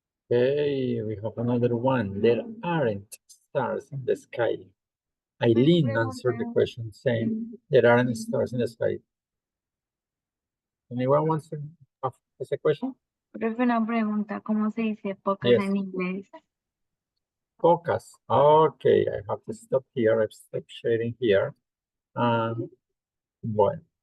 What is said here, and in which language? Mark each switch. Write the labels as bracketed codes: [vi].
[en] Okay, we have another one. There aren't stars in the sky. Eileen answered the question saying there aren't stars in the sky. Anyone wants to ask a question? [es] Profe, una pregunta, ¿cómo se dice pocas [en] Yes. [es] en inglés? [en] Focus. Okay, I have to stop here. I've stopped sharing here. Bueno.